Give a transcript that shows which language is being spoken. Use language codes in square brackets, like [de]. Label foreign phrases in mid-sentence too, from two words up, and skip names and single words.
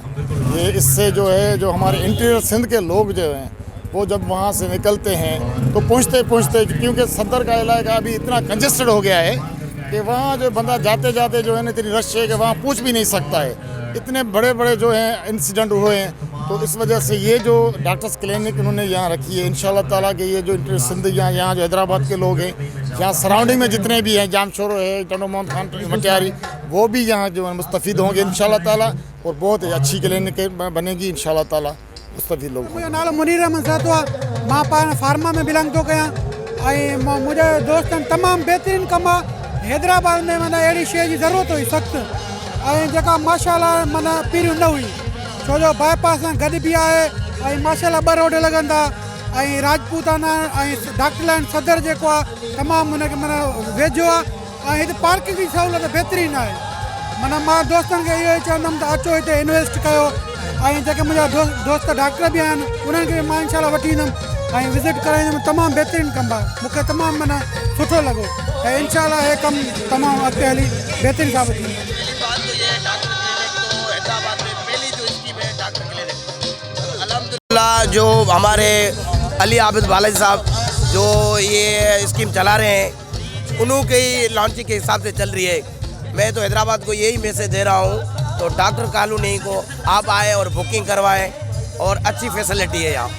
[ur] یہ اس سے جو ہے، جو ہمارے انٹیریئر سندھ کے لوگ جو ہیں، وہ جب وہاں سے نکلتے ہیں تو پہنچتے پہنچتے، کیونکہ صدر کا علاقہ ابھی اتنا کنجسٹڈ ہو گیا ہے کہ وہاں جو بندہ جاتے جاتے جو ہے نا، اتنی رش ہے کہ وہاں پوچھ بھی نہیں سکتا ہے. اتنے بڑے بڑے جو ہیں انسیڈنٹ ہوئے ہیں، تو اس وجہ سے یہ جو [en] doctors clinic [ur] انہوں نے یہاں رکھی ہے, [ar] إن شاء الله تعالى [ur] کے یہ جو انٹر سندھ یہاں جو حیدرآباد کے لوگ ہیں، یہاں سراؤنڈنگ میں جتنے بھی ہیں، جامشورو ہے, टंडो मोहम्मद खान मटियारी, وہ بھی یہاں جو ہے مستفید ہوں گے [ar] إن شاء الله تعالى, [ur] اور بہت ہی اچھی کلینک بنے گی [ar] إن شاء الله تعالى. [ur] مستفید لوگ [sd] मुझे नालो मुनीर अहमद सहतो, मां फार्मा में बिलोंग थो कयां, ऐं मुंहिंजे दोस्तनि तमामु बहितरीनु कमु आहे। हैदराबाद में माना अहिड़ी शइ जी ज़रूरत हुई सख़्तु, ऐं जेका माशाअल्लाह माना पहिरियों न हुई, छो जो बाईपास सां गॾु बि आहे, ऐं माशाअल्लाह 2 रोड लॻंदा, ऐं राजपूताना ऐं डॉक्टर लाइन सदर जेको आहे तमामु हुनखे माना वेझो आहे, ऐं हिते पार्किंग जी सहूलियत बहितरीनु आहे। माना मां दोस्तनि खे इहो ई चवंदुमि त अचो हिते इन्वेस्ट कयो, ऐं जेके मुंहिंजा दोस्त डॉक्टर बि आहिनि उन्हनि खे मां इंशाल्लाह वठी ईंदुमि ऐं विज़िट कराईंदुमि। तमामु बहितरीनु कमु आहे, मूंखे तमामु माना सुठो लॻो, ऐं इंशाल्लाह हे कमु तमामु अॻिते हली बहितरीनु साबित थींदो। [ur] جو ہمارے علی عابد بالاجی صاحب جو یہ اسکیم چلا رہے ہیں، انہی لانچنگ کے حساب سے چل رہی ہے. میں تو حیدرآباد کو یہی میسج دے رہا ہوں، تو ڈاکٹر کالونی کو آپ آئے اور بکنگ کروائیں، اور اچھی فیسیلٹی ہے یہاں.